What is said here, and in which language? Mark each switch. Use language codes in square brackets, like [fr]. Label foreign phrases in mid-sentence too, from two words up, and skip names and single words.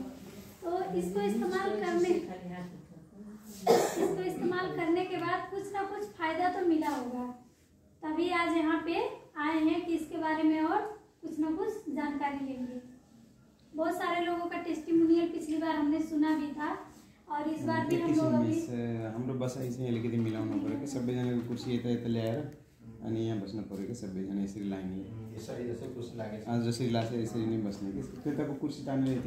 [hi] तो इसको इस्तेमाल करने के बाद कुछ ना कुछ फायदा तो मिला होगा, तभी आज यहाँ पे आए हैं कि इसके बारे में और कुछ ना कुछ जानकारी लेंगे। बहुत सारे लोगों का टेस्टिमोनियल पिछली बार हमने सुना भी था, और इस बार भी हम लोग [ne] बस ऐसे अलिकति मिलाउनु पऱ्यो कि सबैजनाको कुर्सी यता ल्याएर अनि यहाँ बस्नु पऱ्यो कि सबैजना यसरी लाइनले जसरी लाग्छ यसरी नै बस्ने कि त्यताको कुर्सी तानेर यति